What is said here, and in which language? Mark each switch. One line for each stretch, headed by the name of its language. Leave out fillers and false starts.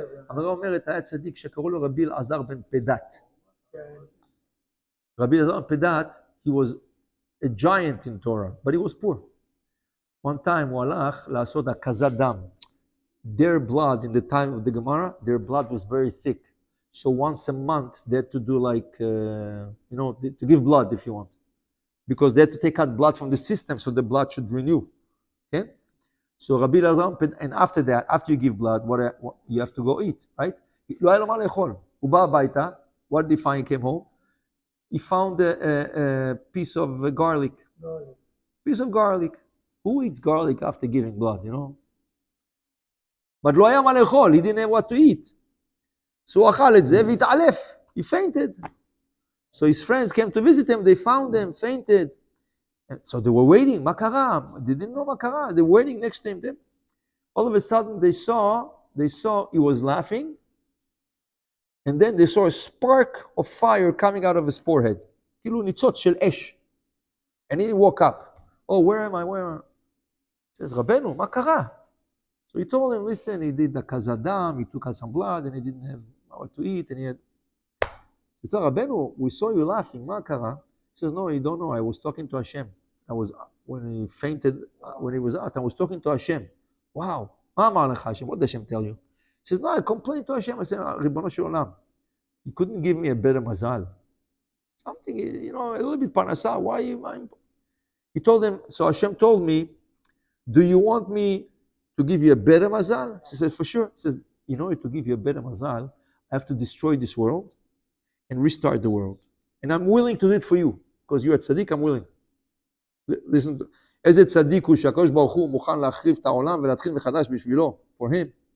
Hebrew: הגמרא אומרת, היה צדיק שקראו לו רבי אלעזר בן פדת.
English: רבי אלעזר בן פדת, he was a giant in Torah, but he was poor. One time
Hebrew: הוא הלך לעשות הקזת דם.
English: Their blood, in the time of the Gemara, their blood was very thick. So once a month, they had to do like, to give blood if you want. Because they had to take out blood from the system so the blood should renew. Okay? So Rabbi Elazar, and after that, after you give blood, what you have to go eat, right?
Hebrew: לא היה לו מה לאכול. הוא בא הביתה,
English: what did he find? He came home. He found a piece of garlic. Piece of garlic. Who eats garlic after giving blood, But
Hebrew: לא היה מה לאכול,
English: he didn't have what to eat.
Hebrew: So הוא אכל את זה והתעלף.
English: He fainted. So his friends came to visit him, they found him, fainted. And so they were waiting,
Hebrew: מה קרה?
English: They didn't know מה קרה. They were waiting next to him. All of a sudden they saw he was laughing. And then they saw a spark of fire coming out of his forehead.
Hebrew: כאילו ניצוץ של אש.
English: And he woke up. Oh, where am I? He says,
Hebrew: רבנו, מה קרה?
English: So he told him, listen, he did the kazadam, he took out some blood, and he didn't have what to eat, and he told Rabbeinu, we saw you laughing,
Hebrew: מה קרה?
English: He says, no, you don't know, I was talking to Hashem. When he fainted, when he was out, I was talking to Hashem.
Hebrew: Wow, מה אמר לך Hashem?
English: What did Hashem tell you? He says, no, I complained to Hashem. I said,
Hebrew: ריבונו של עולם,
English: you couldn't give me a better mazal. Something, a little bit parnasa, why you? He told him, so Hashem told me, do you want me to give you a better mazal? He says, for sure. He says, in order to give you a better mazal, I have to destroy this world and restart the world. And I'm willing to do it for you. Because you're a tzaddik, I'm willing. Listen,
Hebrew: איזה צדיק הוא שהקדוש ברוך הוא מוכן להחריב את העולם ולהתחיל מחדש בשבילו,
English: for him.